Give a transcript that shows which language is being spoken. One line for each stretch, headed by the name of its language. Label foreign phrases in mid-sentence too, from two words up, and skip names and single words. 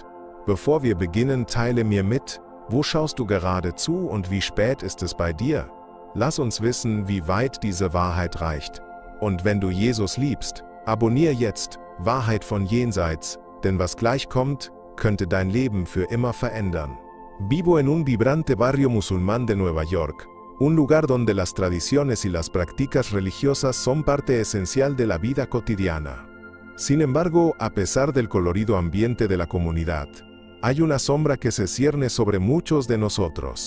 German: Bevor wir beginnen, teile mir mit, wo schaust du gerade zu und wie spät ist es bei dir? Lass uns wissen, wie weit diese Wahrheit reicht. Und wenn du Jesus liebst, abonniere jetzt Wahrheit von Jenseits, denn was gleich kommt, könnte dein Leben für immer verändern.
Spanish: Vivo en un vibrante barrio musulmán de Nueva York, un lugar donde las tradiciones y las prácticas religiosas son parte esencial de la vida cotidiana. Sin embargo, a pesar del colorido ambiente de la comunidad, hay una sombra que se cierne sobre muchos de nosotros.